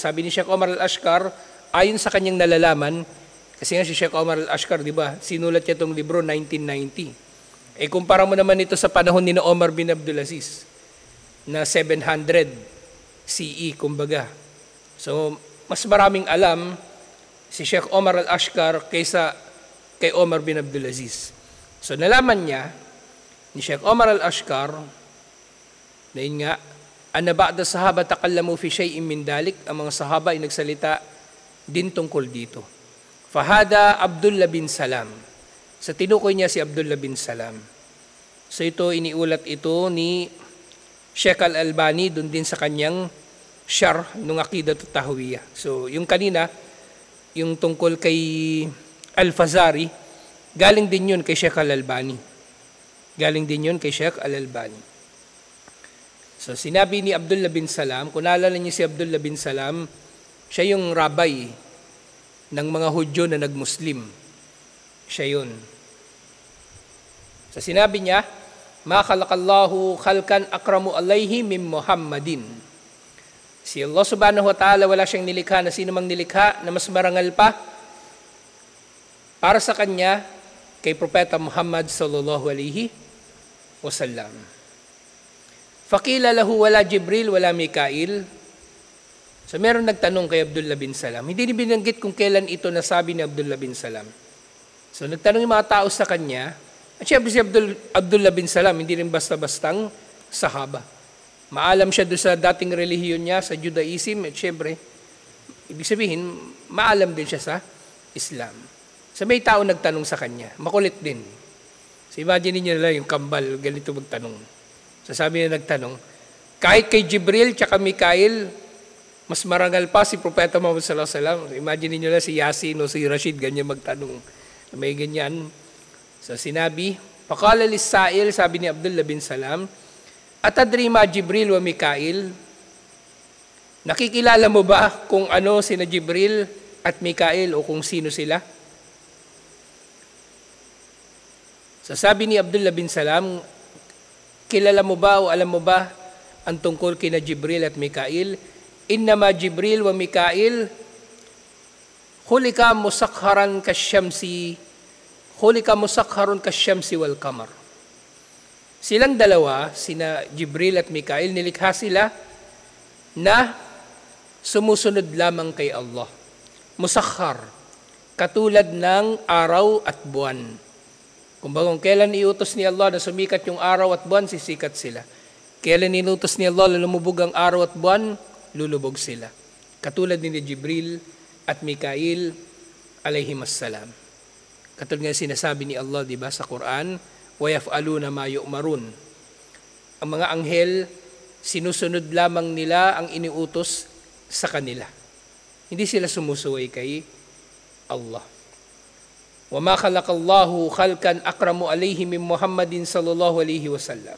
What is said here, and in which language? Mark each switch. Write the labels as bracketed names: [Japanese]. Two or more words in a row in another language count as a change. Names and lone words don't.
[Filipino] Sabi ni Sheikh Omar Al-Ashkar, ayon sa kanyang nalalaman, kasi nga si Sheikh Omar Al-Ashkar, di ba, sinulat niya itong libro 1990. Kumpara mo naman ito sa panahon ni Omar bin Abdulaziz, na 700 CE, kumbaga. So, mas maraming alam si Sheikh Omar Al-Ashkar kaysa kay Omar bin Abdulaziz. So nalaman niya ni Sheikh Omar Al-Ashkar na yun nga, [Arabic] أن بعض الصحابة تكلموا في شيء من ذلك, [Filipino] ang mga sahaba ay nagsalita din tungkol dito. Fahada Abdullah bin Salam. Sa tinukoy niya si Abdullah bin Salam. So ito, iniulat ito ni Sheikh Al-Albani dun din sa kanyang syarh ng Aqidatut Tahawiyah. So yung kanina, yung tungkol kay Al-Fazari, galing din yun kay Sheikh Al-Albani. Galing din yun kay Sheikh Al-Albani. So sinabi ni Abdullah bin Salam, kung naalala niyo si Abdullah bin Salam, siya yung rabbi ng mga Hudyo na nag-Muslim. Siya yun. So sinabi niya, [Arabic] ما خلق الله خلقا أكرم عليه من محمد. Si الله سبحانه وتعالى, [Filipino] wala siyang nilikha na sino mang nilikha na mas marangal pa para sa kanya kay Propeta Muhammad [Arabic] صلى الله عليه وسلم. فقيل له ولا جبريل ولا ميكائيل. [Filipino] So meron nagtanong kay Abdullah bin Salam. Hindi ni binanggit kung kailan ito nasabi ni Abdullah bin Salam. So nagtanong yung mga tao sa kanya. At syempre si Abdullah bin Salam, hindi rin basta-bastang sahaba. Maalam siya doon sa dating relihiyon niya, sa Judaism, at syempre, ibig sabihin, maalam din siya sa Islam. So may tao nagtanong sa kanya, makulit din. So imagine niyo lang yung kambal, ganito magtanong. So sabi niya nagtanong, kahit kay Jibril tsaka Mikail, mas marangal pa si Propeta Muhammad [Arabic] صلى الله عليه وسلم. [Filipino] Imagine niyo lang si Yasin o si Rashid, ganyan magtanong. May ganyan. So sinabi, [Arabic] فقال للسائل, [Filipino] sabi ni Abdullah bin Salam, [Arabic] أتدري ما جبريل وميكائيل? [Filipino] Nakikilala mo ba kung ano sina Jibril at Mikail o kung sino sila? So sabi ni Abdullah bin Salam, kilala mo ba o alam mo ba ang tungkol kina Jibril at Mikail? [Arabic] إنما جبريل وميكائيل خلقا مسخرا كالشمس والقمر. [Filipino] Silang dalawa, sina Jibril at Mikail, nilikha sila na sumusunod lamang kay Allah. Musakhar, katulad ng araw at buwan. Kumbaga kung kailan iutos ni Allah na sumikat yung araw at buwan, sisikat sila. Kailan inutos ni Allah na lumubog ang araw at buwan, lulubog sila. Katulad ni Jibril at Mikail alayhimassalam. Katulad nga sinasabi ni Allah, di ba, sa Quran, [Arabic] وَيَفْعَلُونَ مَا يُؤْمَرُونَ. [Filipino] Ang mga anghel, sinusunod lamang nila ang iniutos sa kanila. Hindi sila sumusuway kay Allah. [Arabic] وَمَا خَلَقَ اللَّهُ خَلْقًا أَكْرَمُ عَلَيْهِ مِنْ مُحَمَّدٍ صَلَّى اللَّهُ عَلَيْهِ وَسَلَّمَ.